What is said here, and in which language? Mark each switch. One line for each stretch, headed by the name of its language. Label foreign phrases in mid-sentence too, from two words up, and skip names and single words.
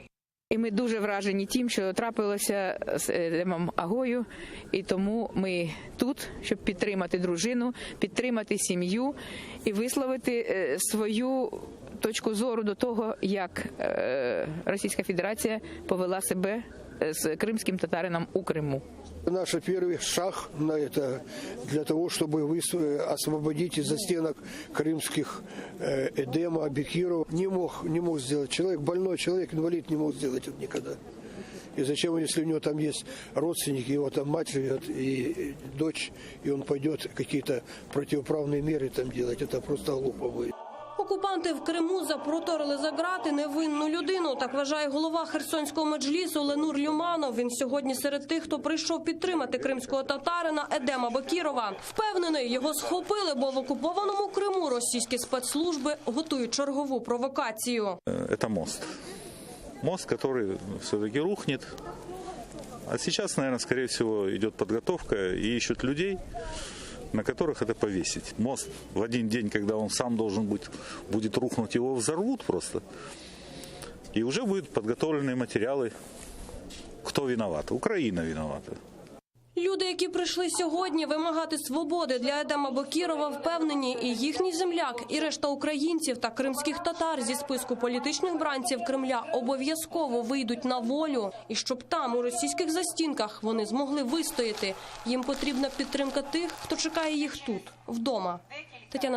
Ukrainian: І ми дуже вражені тим, що трапилося з Едемом Агою, і тому ми тут, щоб підтримати дружину, підтримати сім'ю і висловити свою точку зору до того, як Російська Федерація повела себе з кримським татарином у Криму.
Russian: Наш первый шаг на это для того, чтобы освободить из застенок крымских Эдема Бекирова. Не мог сделать человек, больной человек, инвалид, не мог сделать это никогда. И зачем, если у него там есть родственники, его там мать живет и дочь, и он пойдет какие-то противоправные меры там делать, это просто глупо будет.
Ukrainian: Окупанти в Криму запроторили за ґрати невинну людину. Так вважає голова Херсонського меджлісу Ленур Люманов. Він сьогодні серед тих, хто прийшов підтримати кримського татарина Едема Бекірова. Впевнений, його схопили, бо в окупованому Криму російські спецслужби готують чергову провокацію. Це мост. Мост, який все-таки рухне. А зараз, мабуть, скоріше всього, йде підготовка і
Russian: ищуть людей, на которых это повесить. Мост в один день, когда он сам должен будет рухнуть, его взорвут просто. И уже будут подготовленные материалы. Кто виноват? Украина виновата.
Ukrainian: Люди, які прийшли сьогодні вимагати свободи для Едема Бекірова, впевнені, і їхній земляк, і решта українців та кримських татар зі списку політичних бранців Кремля обов'язково вийдуть на волю. І щоб там, у російських застінках, вони змогли вистояти. Їм потрібна підтримка тих, хто чекає їх тут, вдома.